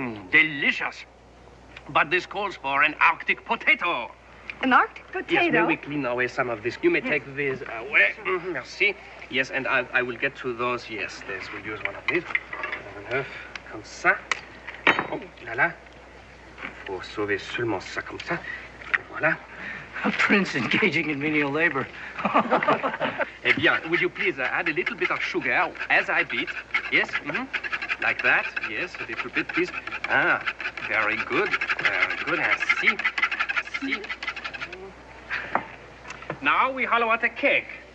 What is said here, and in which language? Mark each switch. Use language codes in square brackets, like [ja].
[en] Delicious. But this calls for an Arctic potato. An Arctic potato? Yes, may we clean away some of this? You may take this away. Merci. Yes, and I will get to those. Yes, this. We'll use one of these. [fr] Comme ça. Oh là là. Faut sauver seulement ça comme ça. Voilà. [en] A prince engaging in menial labor. [fr] Eh bien, [en] will you please add a little bit of sugar as I beat? Yes, like that. Yes, a little bit, please. Ah, very good. Very good. See. Now we hollow out a cake.